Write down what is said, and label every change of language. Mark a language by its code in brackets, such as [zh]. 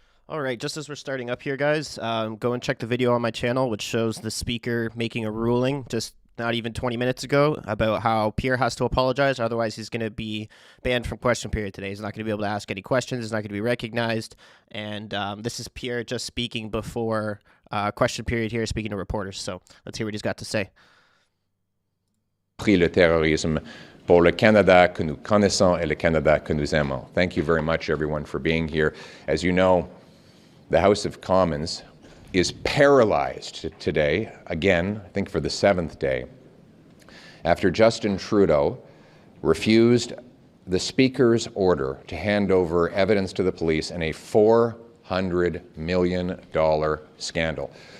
[en] All right, just as we're starting up here, guys, go and check the video on my channel, which shows the speaker making a ruling just not even 20 minutes ago about how Pierre has to apologize. Otherwise, he's going to be banned from question period today. He's not going to be able to ask any questions. He's not going to be recognized. And this is Pierre just speaking before question period here, speaking to reporters. So let's hear what he's got to say. [fr] Pris le terrorisme pour le Canada que nous connaissons et le Canada que nous aimons. [en] Thank you very much, everyone, for being here. As you know, the House of Commons is paralyzed today, again, I think for the 7th day, after Justin Trudeau refused the Speaker's order to hand over evidence to the police in a $400 million scandal.